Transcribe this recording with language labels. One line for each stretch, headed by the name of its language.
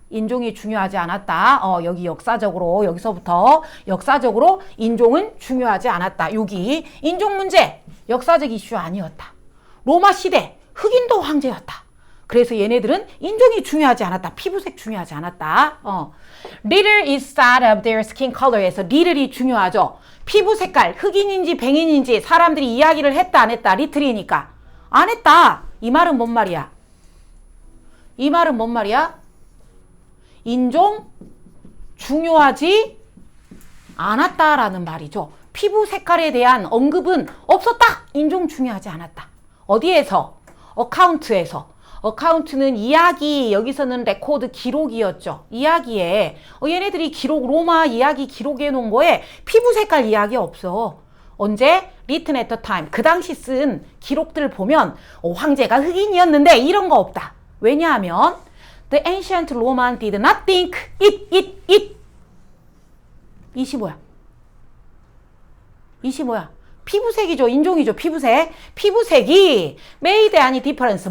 Korean: 인종이 중요하지 않았다. 여기 역사적으로 여기서부터 역사적으로 인종은 중요하지 않았다. 여기 인종 문제 역사적 이슈 아니었다. 로마 시대 흑인도 황제였다. 그래서 얘네들은 인종이 중요하지 않았다. 피부색 중요하지 않았다.
English: Little is that of their skin color에서 little이
Korean: 중요하죠. 피부 색깔 흑인인지 백인인지 사람들이 이야기를 했다 안 했다. little이니까 안 했다. 이 말은 뭔 말이야? 이 말은 뭔 말이야? 인종 중요하지 않았다라는 말이죠. 피부 색깔에 대한 언급은 없었다. 인종 중요하지 않았다. 어디에서? 어카운트에서. 어카운트는 이야기, 여기서는 레코드 기록이었죠. 이야기에 얘네들이 기록, 로마 이야기 기록해 놓은 거에 피부 색깔 이야기 없어. 언제?
English: written at the time.
Korean: 그 당시 쓴 기록들을 보면 황제가 흑인이었는데 이런 거 없다. 왜냐하면
English: The ancient Roman did not think it.
Korean: 25야. 25야. 피부색이죠. 인종이죠. 피부색. 피부색이
English: made any difference.